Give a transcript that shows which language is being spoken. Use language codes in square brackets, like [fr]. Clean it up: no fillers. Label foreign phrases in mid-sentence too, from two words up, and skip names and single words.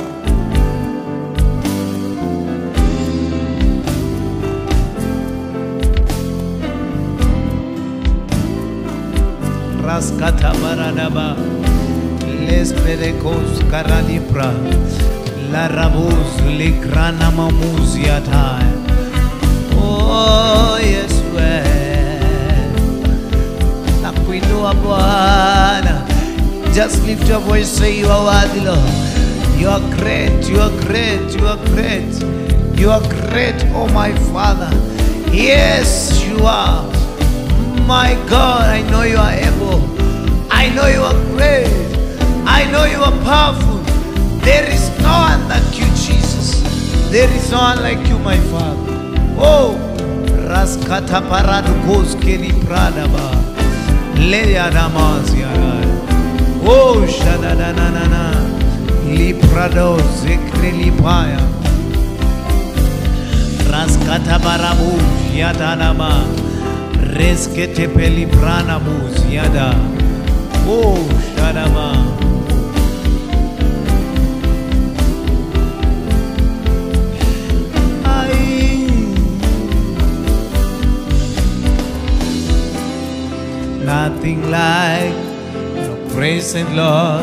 [en] Raskata baradaba, les perecos caranipra, la rabuz likrana mamuziata. Oh yes, [sw] nakuinua Bwana. [en] Just lift your voice, say you are worthy, Lord. You are great, you are great, you are great, you are great, oh my Father. Yes, you are. My God, I know you are able. I know you are great. I know you are powerful. There is no one like you, Jesus. There is no one like you, my Father. Oh, Raskata Paradukos Keli Pradaba. Leya Damasiara. Oh, Shadadanana. Liprado Zekre Lipaya. Raskata Barabu Yadanama. Reskete pelibrana muziada. Oh, Shadama. Nothing like your presence, Lord.